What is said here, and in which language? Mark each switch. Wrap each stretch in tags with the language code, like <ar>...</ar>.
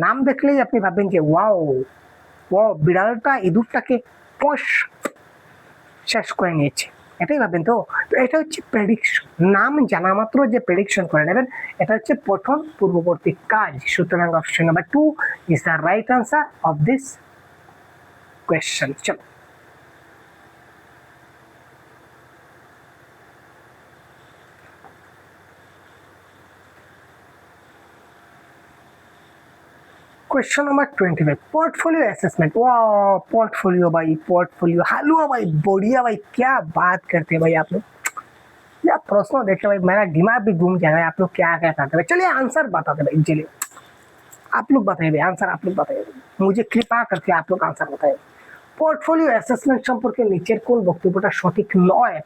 <bn>নাম দেখলেই আপনি ভাববেন যে ওয়াও, ও বিড়ালটা ইঁদুরটাকে পশ শেষ করে নিয়েছে, এটাই ভাববেন। তো তো এটা হচ্ছে প্রেডিকশন। নাম জানা মাত্র যে প্রেডিকশন করে নেবেন, এটা হচ্ছে পঠন পূর্ববর্তী কাজ। সুতরাং</bn> <en>Option number 2 is the right answer of this question.</en> <hi>চলো क्वेश्चन नंबर 25, पोर्टफोलियो असेसमेंट। वाह, पोर्टफोलियो भाई, पोर्टफोलियो हलवा भाई, बढ़िया भाई, क्या बात करते हैं भाई आप लोग। या प्रश्न देखे भाई मेरा दिमाग भी घूम जाएगा, आप लोग क्या क्या करते हैं। चलिए आंसर बताते भाई, चलिए आप लोग बताइए आंसर, आप लोग बताइए, मुझे कृपा करके आप लोग आंसर बताइए।</hi> <bn>পোর্টফোলিও অ্যাসেসমেন্ট সম্পর্কে নিচের কোন বক্তব্যটা সঠিক নয়?</bn>